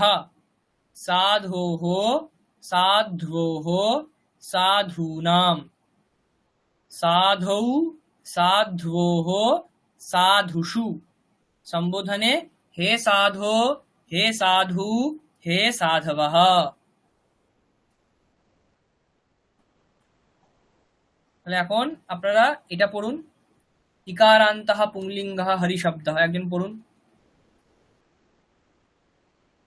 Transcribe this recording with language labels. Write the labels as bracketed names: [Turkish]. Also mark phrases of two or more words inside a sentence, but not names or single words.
[Sanskrit] সাধোঃ, সাধ্বোঃ, সাধূনাম। সাধৌ, সাধ্বোঃ, সাধুষু। সম্বোধনে হে সাধো, হে সাধু, হে সাধবঃ। [Bangla] তাহলে এখন আপনারা এটা পড়ুন, [Sanskrit] ইকারান্তঃ পুংলিঙ্গঃ হরিশব্দঃ। [Bangla] একজন পড়ুন।